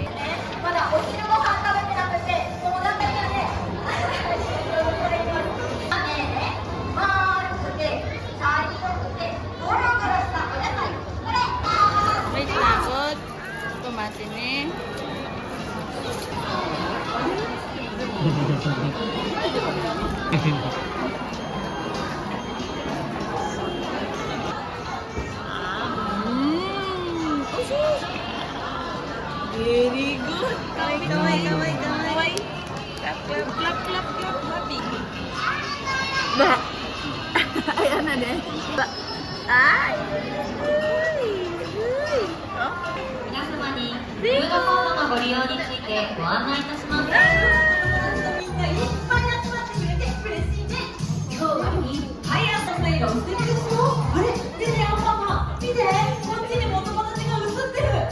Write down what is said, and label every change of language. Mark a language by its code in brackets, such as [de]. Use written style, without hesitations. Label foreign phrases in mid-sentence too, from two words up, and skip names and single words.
[ja] まだお昼ご飯食べてなくて、お腹がね、丸くて、茶色くて、ゴロゴロしたお野菜。これ。 [tl] Wait, lagot. Kumate ni. [en] Very good. [tl] Kaway, kaway, kaway, kaway. [en] Clap, clap, clap, clap, clap. Happy. [tl] Ba. Ay, ano din? Ba. Ay. Ay. Oh. [ja] 皆様にフードコートのご利用についてご案内いたします。みんないっぱい集まってくれて嬉しいね。今日はいっぱい遊んだ色素敵でしょ。あれ、見てよパパ。見て、こっちにもお友達が写ってる。